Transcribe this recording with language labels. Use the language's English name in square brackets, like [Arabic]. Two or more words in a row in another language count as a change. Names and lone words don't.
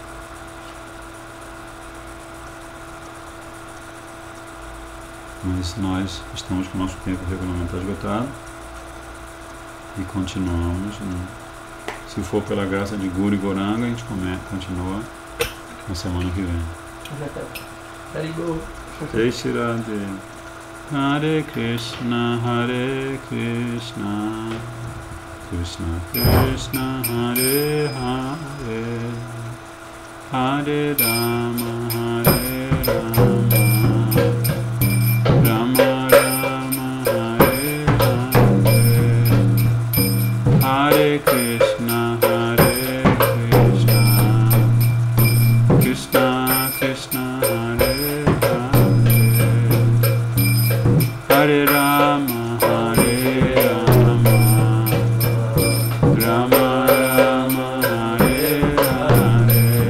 [Portuguese] Mas nós estamos com o nosso tempo regulamentar esgotado e continuamos, né? Se for pela graça de Guru e Goranga, a gente continua na semana que vem. [Sanskrit] Jai Shri Radhe. Hare Krishna, Krishna Krishna, Hare Hare, Hare Rama, Rama Rama, Hare Hare, Hare Krishna, Krishna Krishna, Hare Hare Rama, Rama Rama, Hare Hare,